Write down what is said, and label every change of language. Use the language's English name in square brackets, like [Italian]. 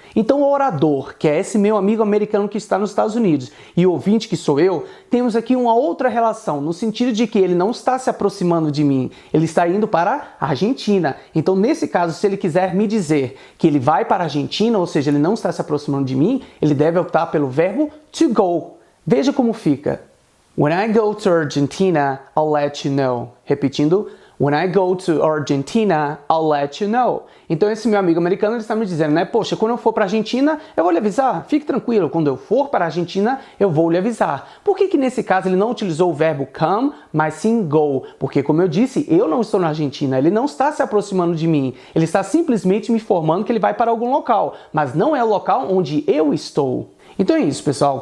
[Portuguese] Então o orador, que é esse meu amigo americano que está nos Estados Unidos, e o ouvinte, que sou eu, temos aqui uma outra relação, no sentido de que ele não está se aproximando de mim, ele está indo para a Argentina. Então nesse caso, se ele quiser me dizer que ele vai para a Argentina, ou seja, ele não está se aproximando de mim, ele deve optar pelo verbo to go. Veja como fica. [English] When I go to Argentina, I'll let you know. [Portuguese] Repetindo. [English] When I go to Argentina, I'll let you know. [Portuguese] Então esse meu amigo americano ele está me dizendo, né? Poxa, quando eu for para a Argentina, eu vou lhe avisar. Fique tranquilo, quando eu for para a Argentina, eu vou lhe avisar. Por que nesse caso ele não utilizou o verbo come, mas sim go? Porque, como eu disse, eu não estou na Argentina, ele não está se aproximando de mim. Ele está simplesmente me informando que ele vai para algum local, mas não é o local onde eu estou. Então é isso, pessoal.